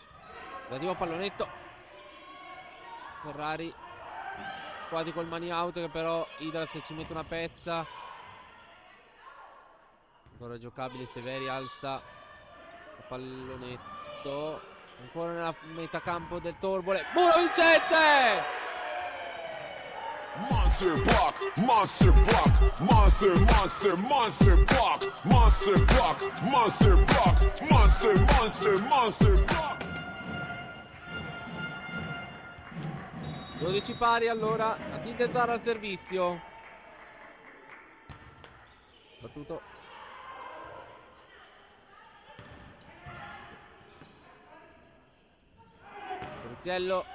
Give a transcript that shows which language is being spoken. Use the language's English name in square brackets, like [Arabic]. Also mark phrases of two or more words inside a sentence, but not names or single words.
[Italian] Relativo pallonetto Ferrari quasi col mani out, che però Hydras ci mette una pezza. Ancora giocabile, Severi alza il pallonetto ancora nella metà campo del Torbole. Muro vincente! [English] Monster block, monster block, monster, monster, monster block, monster block, monster block, monster, monster, monster block. [Italian] 12 pari allora, Matilde Zara al servizio. Battuto. Bruziello.